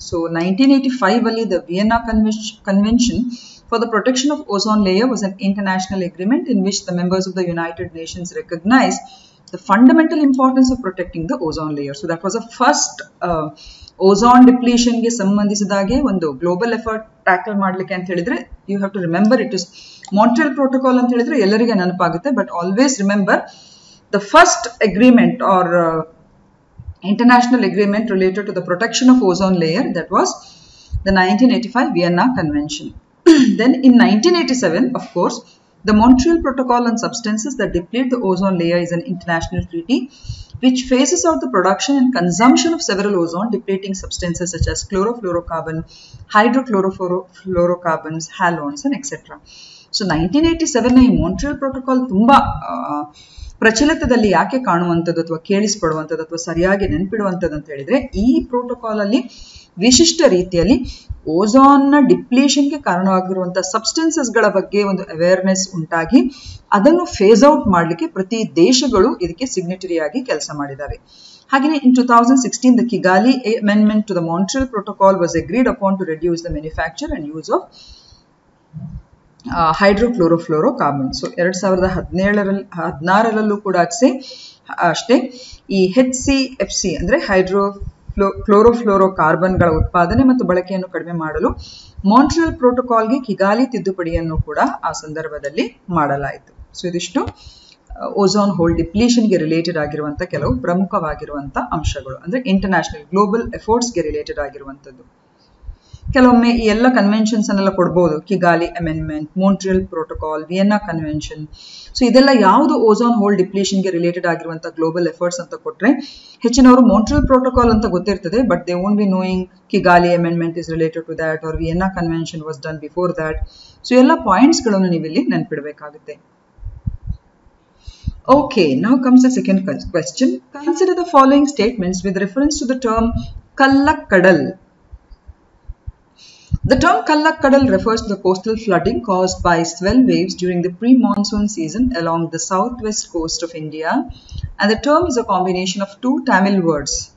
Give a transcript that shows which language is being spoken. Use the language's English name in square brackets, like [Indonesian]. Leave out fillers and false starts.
[English] So 1985 ಅಲ್ಲಿ the Vienna Convention for the protection of ozone layer was an international agreement in which the members of the United Nations recognized the fundamental importance of protecting the ozone layer. So that was the first ozone depletion [Kannada] ಗೆ ಸಂಬಂಧಿಸಿದಾಗೆ ಒಂದು [English] global effort tackle [Kannada] ಮಾಡ್ಲಿಕ್ಕೆ ಅಂತ ಹೇಳಿದ್ರೆ, [English] you have to remember it is Montreal Protocol [Kannada] ಅಂತ ಹೇಳಿದ್ರೆ ಎಲ್ಲರಿಗೆ ನೆನಪಾಗುತ್ತೆ. [English] But always remember the first agreement or international agreement related to the protection of ozone layer, that was the 1985 Vienna Convention. Then in 1987, of course, the Montreal Protocol on Substances that Deplete the Ozone Layer is an international treaty which phases out the production and consumption of several ozone depleting substances such as chlorofluorocarbon, hydrochlorofluorocarbons, halogens and etc. [Kannada] So 1987 ಈ Montreal Protocol ತುಂಬಾ ಪ್ರಚಲಿತದಲ್ಲಿ ಯಾಕೆ ಕಾಣುವಂಥದ್ದು ಅಥವಾ ಕೇಳಿಸ್ಪಡುವಂಥದ್ದು ಅಥವಾ ಸರಿಯಾಗಿ ನೆನಪಿಡುವಂಥದ್ದು ಅಂತ ಹೇಳಿದ್ರೆ, ಈ ಪ್ರೋಟೋಕಾಲ್ ಅಲ್ಲಿ ವಿಶಿಷ್ಟ ರೀತಿಯಲ್ಲಿ ಓಝೋನ್ ನ ಡಿಪ್ಲೇಷನ್ಗೆ ಕಾರಣವಾಗಿರುವಂತಹ ಸಬ್ಸ್ಟೆನ್ಸಸ್ ಗಳ ಬಗ್ಗೆ ಒಂದು ಅವೇರ್ನೆಸ್ ಉಂಟಾಗಿ ಅದನ್ನು ಫೇಸ್ ಔಟ್ ಮಾಡಲಿಕ್ಕೆ ಪ್ರತಿ ದೇಶಗಳು ಇದಕ್ಕೆ ಸಿಗ್ನೇಟರಿ ಆಗಿ ಕೆಲಸ ಮಾಡಿದ್ದಾರೆ. ಹಾಗೆಯೇ [English] in 2016 the Kigali Amendment to the Montreal Protocol was agreed upon to reduce the manufacture and use of hydrochlorofluorocarbon. [Kannada] So 2016 ಕೂಡ ಅಷ್ಟೇ ಈ HCFC ಅಂದ್ರೆ ಕ್ಲೋರೋಫ್ಲೋರೋಕಾರ್ಬನ್ಗಳ ಉತ್ಪಾದನೆ ಮತ್ತು ಬಳಕೆಯನ್ನು ಕಡಿಮೆ ಮಾಡಲು ಮಾಂಟ್ರಿಯಲ್ ಪ್ರೋಟೋಕಾಲ್ಗೆ ಕಿಗಾಲಿ ತಿದ್ದುಪಡಿಯನ್ನು ಕೂಡ ಆ ಸಂದರ್ಭದಲ್ಲಿ ಮಾಡಲಾಯಿತು. ಸೊ ಇದಿಷ್ಟು ಓಝೋನ್ ಹೋಲ್ ಡಿಪ್ಲೀಷನ್ಗೆ ರಿಲೇಟೆಡ್ ಆಗಿರುವಂತ ಕೆಲವು ಪ್ರಮುಖವಾಗಿರುವಂತ ಅಂಶಗಳು, ಅಂದ್ರೆ ಇಂಟರ್ನ್ಯಾಷನಲ್ ಗ್ಲೋಬಲ್ ಎಫರ್ಟ್ಸ್ಗೆ ರಿಲೇಟೆಡ್ ಆಗಿರುವಂತದ್ದು. ಕೆಲವೊಮ್ಮೆ ಈ ಎಲ್ಲ ಕನ್ವೆನ್ಷನ್ಸ್ ಅನ್ನೆಲ್ಲ ಕೊಡ್ಬೋದು, Kigali amendment, Montreal protocol, Vienna convention. So ಇದೆಲ್ಲ ಯಾವುದು ಓಝೋನ್ ಹೋಲ್ ಡಿಪ್ಲೇಷನ್ಗೆ ರಿಲೇಟೆಡ್ ಆಗಿರುವಂತಹ ಗ್ಲೋಬಲ್ ಎಫರ್ಟ್ಸ್ ಅಂತ ಕೊಟ್ರೆ, ಹೆಚ್ಚಿನವರು ಮಾಂಟ್ರಿಯಲ್ ಪ್ರೋಟೋಕಾಲ್ ಅಂತ ಗೊತ್ತಿರ್ತದೆ, [English] But they won't be knowing Kigali Amendment is related to that or Vienna Convention was done before that. [Kannada] So ಎಲ್ಲ points ಗಳನ್ನು ನೀವು ಇಲ್ಲಿ ನೆನಪಿಡಬೇಕಾಗುತ್ತೆ. [English] Okay, now comes the second question. Consider the following statements with reference to the term Kallakadal. The term Kallakadal refers to the coastal flooding caused by swell waves during the pre-monsoon season along the southwest coast of India, and the term is a combination of two Tamil words.